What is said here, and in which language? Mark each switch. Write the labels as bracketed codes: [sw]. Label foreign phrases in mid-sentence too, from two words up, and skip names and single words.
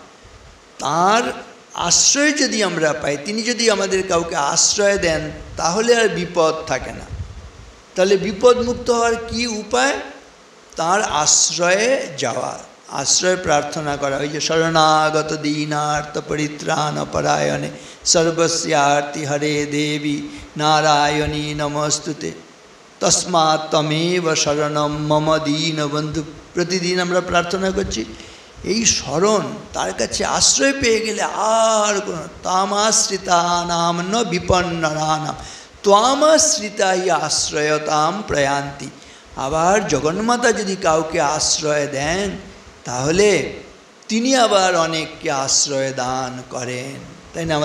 [bn] তার আশ্রয় যদি আমরা পাই, তিনি যদি আমাদের কাউকে আশ্রয় দেন, তাহলে আর বিপদ থাকে না। তাহলে বিপদ মুক্ত হওয়ার কি উপায়? তার আশ্রয়ে যাওয়া, আশ্রয় প্রার্থনা করা। ওই যে [sa] শরণাগত দীনার্থ পরিত্রাণ পরায়ণে সর্বস্যার্তি হরে দেবী নারায়ণী নমস্তুতে তস্মাৎ তমেব শরণম মম দীন বন্ধু। [bn] প্রতিদিন আমরা প্রার্থনা করছি এই স্মরণ, তার কাছে আশ্রয় পেয়ে গেলে আর কোনো [sa] তামাশ্রিতানাম ন বিপন্নরানাম ত্বামাশ্রিতাই আশ্রয়তাম প্রয়ান্তি। [bn] আবার জগন্মাতা যদি কাউকে আশ্রয় দেন, তাহলে তিনি আবার অনেককে আশ্রয় দান করেন, তাই না?